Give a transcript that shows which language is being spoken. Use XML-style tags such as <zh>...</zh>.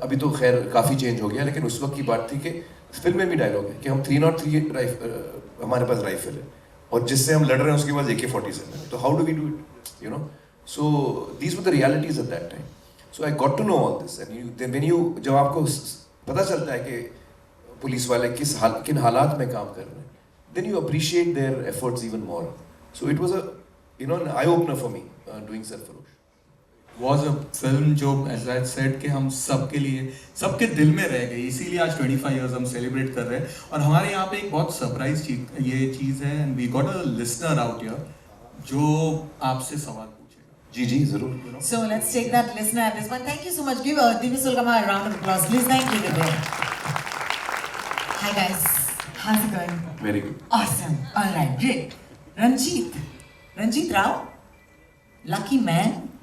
<hi>अभी तो खैर काफ़ी चेंज हो गया, लेकिन उस वक्त की बात थी कि फिल्म में भी डायलॉग है कि हम 303 हमारे पास राइफल है और जिससे हम लड़ रहे हैं उसके पास AK-47 है, तो</hi> <en>How do we do it, you know. So these were the realities at that time. So I got to know all this, and when you,</en> <hi>जब आपको पता चलता है कि पुलिस वाले किन हालात में काम कर रहे हैं,</hi> <en>then you appreciate their efforts even more. So it was a, you know, an eye opener for me doing Sarfarosh.</en> <hi>Was a film जो as I said कि हम सबके लिए, सबके दिल में रह गई, इसीलिए आज 25 years हम सेलिब्रेट कर रहे हैं। और हमारे यहाँ पे एक बहुत सरप्राइज ये चीज़ है,</hi> <en>and we got a listener out here</en> <hi>जो आपसे सवाल पूछेगा। जी जी जरूर।</hi> <en>So let's take that listener at this one. Thank you so much. Give Divi Sulgama a round of applause, please. Thank you, Divi. Hi guys, how's it going? Very good. Awesome. All right, great. Ranjit Rao, lucky man.</en>